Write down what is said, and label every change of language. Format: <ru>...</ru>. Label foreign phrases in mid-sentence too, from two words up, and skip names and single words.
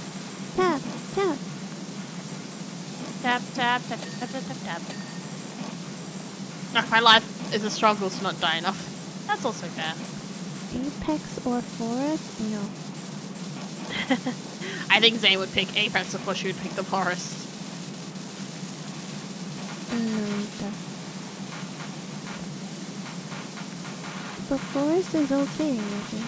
<en>Tap. Tap, tap, tap, tap, tap, tap, tap. Oh, my life is a struggle to not die enough. That's also fair. Apex or Forest? No. I think Zane would pick Apex before she would pick the forest. No, the Forest is okay, I think.</en>